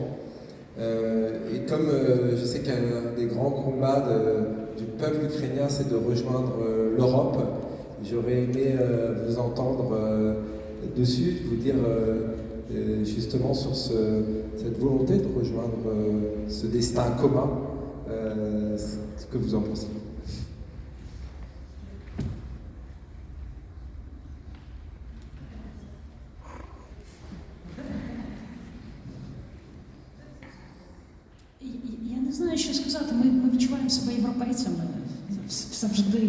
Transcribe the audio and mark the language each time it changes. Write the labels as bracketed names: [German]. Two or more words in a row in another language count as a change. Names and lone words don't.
[French] Et comme je sais qu'un des grands combats du peuple ukrainien, c'est de rejoindre l'Europe, j'aurais aimé vous entendre dessus, vous dire justement sur cette volonté de rejoindre ce destin commun, ce que vous en pensez. [Ukrainian] Я не знаю, що сказати. Ми відчуваємо себе європейцями завжди.